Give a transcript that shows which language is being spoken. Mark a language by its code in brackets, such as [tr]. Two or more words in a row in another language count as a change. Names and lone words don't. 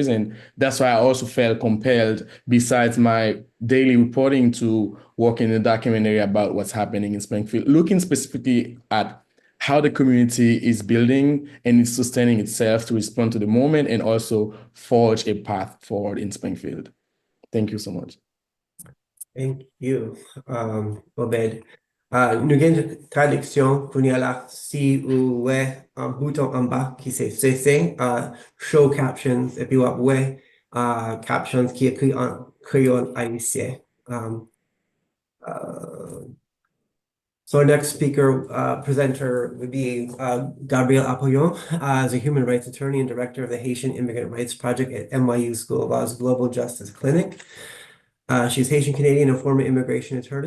[en] And that's why I also felt compelled, besides my daily reporting, to work in a documentary about what's happening in Springfield, looking specifically at how the community is building and is sustaining itself to respond to the moment and also forge a path forward in Springfield. Thank you so much. Thank you, Obed. [ht] Nou gen traduksyon pou ni ala si ou we bouton en bas ki se cesse, [en] show captions, [ht] epi wap we captions ki ekri en Creole haïtien. [en] So our next presenter would be Gabrielle Apollon, as a human rights attorney and director of the Haitian Immigrant Rights Project at NYU School of Law's Global Justice Clinic. She's Haitian Canadian and former immigration attorney.